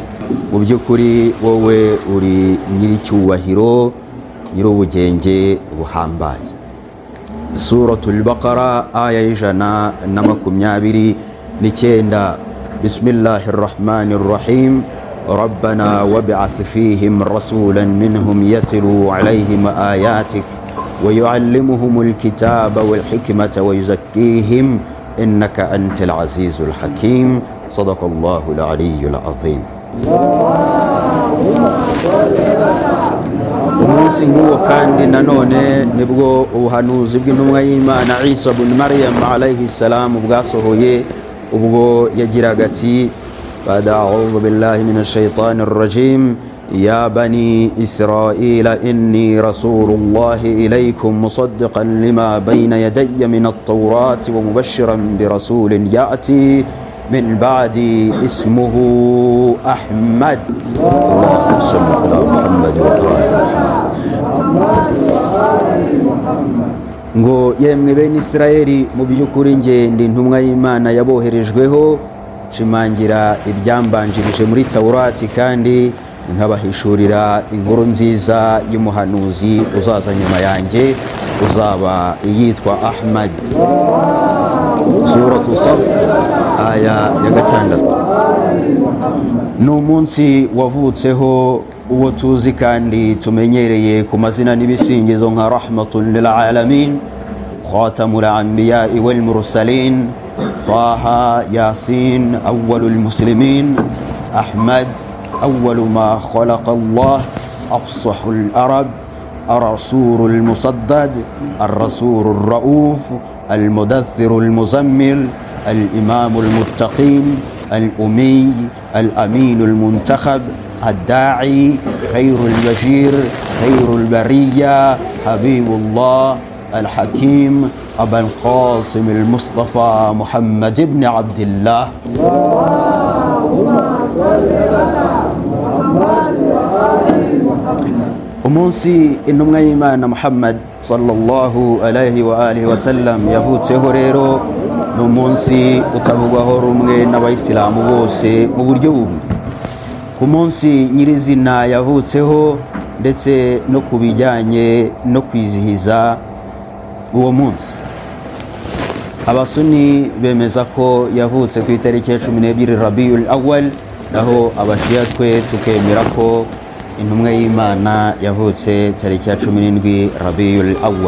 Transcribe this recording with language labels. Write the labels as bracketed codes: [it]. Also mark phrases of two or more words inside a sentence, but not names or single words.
[rw] Mu by'ukuri wowe uri nyiricyubahiro, nyir'ubugenge buhambaye. Suratul Baqara aya y'ijana na 29. [ar] بسم الله الرحمن الرحيم. ربنا وابعث فيهم رسولا منهم يتلو عليهم آياتك ويعلمهم الكتاب والحكمة ويزكيهم إنك أنت العزيز الحكيم. صدق الله العلي العظيم. [rw] umunsi nk'uwo kandi nanone nibwo ubuhanuzi bw'intumwa y'Imana Isa ibn Maryam [ar] عليه السلام [rw] bwasohoye, ubwo yagiraga ati: [ar] بعد أعوذ بالله من الشيطان الرجيم يا بني إسرائيل إني رسول الله إليكم مصدقا لما بين يدي من التوراة ومبشرا برسول يأتي من بعدي اسمه أحمد. اللهم صل على محمد وآل محمد. [rw] ngo yemwe bene Isirayeli, mu by'ukuri nge ndi intumwa y'Imana yaboherejweho shimangira ibyambanjirije muri Taurati, kandi nkabahishurira inkuru nziza y'umuhanuzi uzaza nyuma yanjye uzaba yitwa Ahmad. Suratu Saf aya ya 6. ni umunsi wavutseho uwo tuzi kandi tumenyereye ku mazina n'ibisingizo nka [ar] رحمة لل عالمين، خاتم الأنبياء والمرسلين، طه، يس، أول المسلمين، أحمد, أول ما خلق الله، أفصح العرب, الرسول المصدد، الرسول الرؤوف، المدثر المزمل، الإمام المتقين، الأمي، الأمين المنتخب، الداعي، خير البشير، خير البرية، حبيب الله الحكيم، أبا القاسم المصطفى محمد بن عبد الله. [rw] umunsi intumwa y'Imana Muhammad [ar] صلى الله عليه وآله وسلم [rw] yavutseho rero ni umunsi utavugwaho rumwe n'abayisilamu bose mu buryo bumwe. Ku munsi nyirizina yavutseho ndetse no ku bijyanye no kwizihiza uwo munsi, abasuni bemeza ko yavutse ku itariki ya 12 Rabiul Awwal, naho abashiya twe tukemera ko intumwa y'Imana yavutse tariki ya 17 Rabiul Awwal.